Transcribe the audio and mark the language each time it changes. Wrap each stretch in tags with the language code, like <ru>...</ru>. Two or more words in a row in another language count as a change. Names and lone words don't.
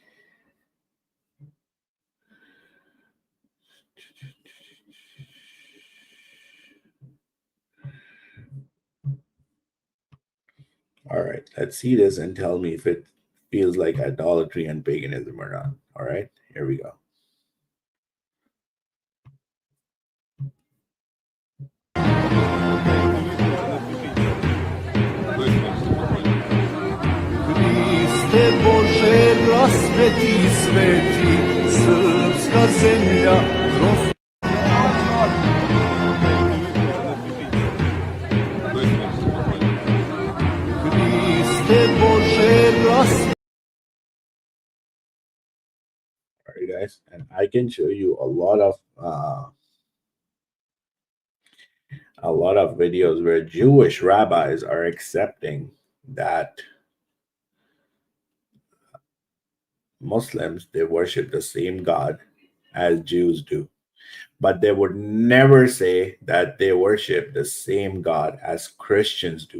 <en>All right, let's see this and tell me if it feels like idolatry and paganism or not. All right, here we go.</en> <sr>Христе Боже, распяти, свети, српска земля, Христе Боже, распяти.</sr> <en>All right, guys, and I can show you a lot of videos where Jewish rabbis are accepting that Muslims, they worship the same God as Jews do, but they would never say that they worship the same God as Christians do.</en>